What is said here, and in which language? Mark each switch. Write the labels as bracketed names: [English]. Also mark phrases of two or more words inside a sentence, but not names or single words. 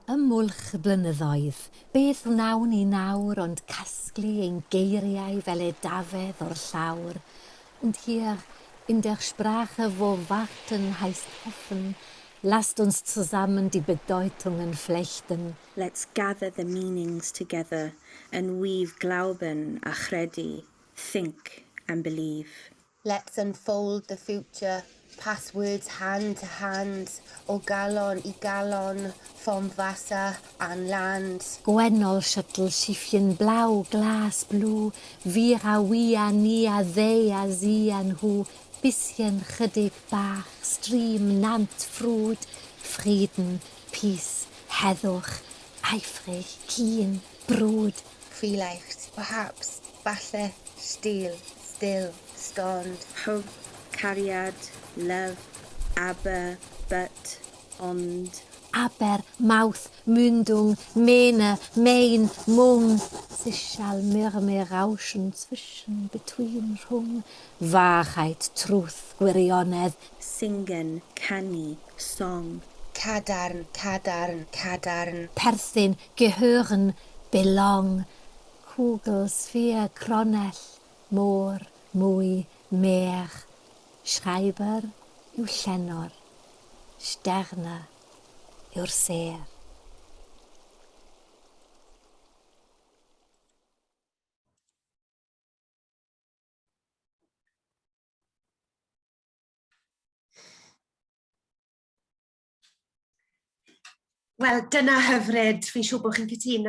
[Welsh] mwlch y blynyddoedd, beth wnawn ni nawr ond casglu ein geiriau fel edafedd o'r llawr. [German] Und hier in der Sprache, wo Warten heißt hoffen, lasst uns zusammen die Bedeutungen flechten. [English] Let's gather the meanings together and weave glauben [Welsh] a credu, [English] think and believe. Let's unfold the future, pass words hand to hand, [Welsh] o galon I galon, [German] vom Wasser an Land. [Welsh] Gwennol Schiffchen blau, glas blue, wir a we a ni a they a sie an hu, bisschen chydig bach, stream, nant, frwd, Frieden, peace, heddwch, eifrig, keen, brwd. [German] Vielleicht, [English] perhaps, falle, still, stoned. Hope, cariad, love, aber, but, [Welsh] ond. [German] Aber, mouth, mündung, mene, mein, mung, sichal, murmel, rauschen, zwischen, between, rhwng, Wahrheit, truth, gwirionedd. Singen, [Welsh] canu, song. Cadarn, cadarn, cadarn. Perthyn, [German] gehören, belong. Kugel, [Welsh] sfeer, cronell, môr, mwy, mer. Schreiber yw llenor. Sterne yw'r ser. Wel, dyna hyfryd, fi'n siŵr bod chi'n cytuno.